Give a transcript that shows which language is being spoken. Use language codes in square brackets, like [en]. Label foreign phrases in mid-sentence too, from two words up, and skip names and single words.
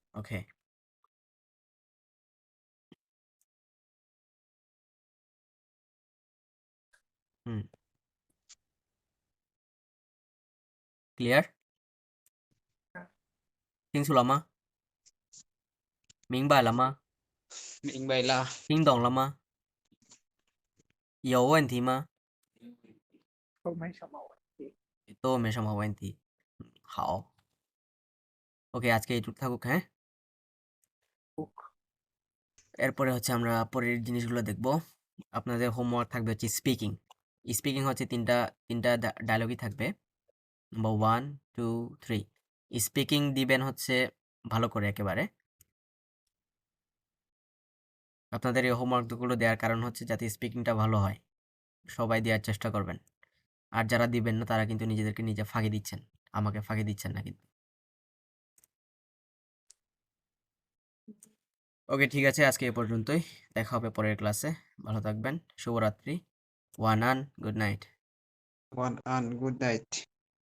[en] OK，clear， [zh] 清楚了吗？明白了吗？明白了。听懂了吗？有问题吗？都没什么问题。都没什么问题。好 [bn] ওকে আজকে এইটুকু থাকুক। হ্যাঁ, এরপরে হচ্ছে আমরা পরের জিনিসগুলো দেখব। আপনাদের হোমওয়ার্ক থাকবে হচ্ছে স্পিকিং হচ্ছে তিনটা ডায়লগই থাকবে। নাম্বার 1 2 3 স্পিকিং দিবেন হচ্ছে ভালো করে একেবারে। আপনাদের এই হোমওয়ার্কগুলো দেওয়ার কারণ হচ্ছে যাতে স্পিকিংটা ভালো হয়, সবাই দেওয়ার চেষ্টা করবেন। আর যারা দিবেন না তারা কিন্তু নিজেদেরকে নিজে ফাঁকি দিচ্ছেন, আমাকে ফাঁকি দিচ্ছেন না কিন্তু। ওকে, ঠিক আছে, আজকে এ পর্যন্তই। দেখা হবে পরের ক্লাসে। ভালো থাকবেন। শুভরাত্রি। [en] One and good night. One and good night.